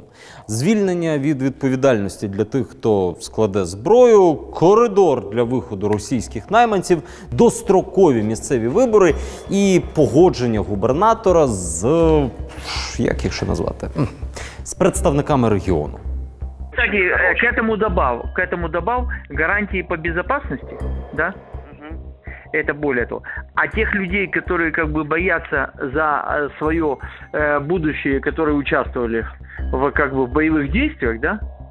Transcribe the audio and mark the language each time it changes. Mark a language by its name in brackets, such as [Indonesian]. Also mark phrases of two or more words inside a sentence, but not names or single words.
[Ukrainian] Звільнення від відповідальності для тих, хто складе зброю, коридор для виходу російських найманців, дострокові місцеві вибори і погодження губернатора з... як їх ще назвати? З представниками регіону. [Russian] Кстати, к этому добав гарантии по безопасности, да? Это более того. А тех людей, которые как бы боятся за свое будущее, которые участвовали в как бы в боевых действиях, да?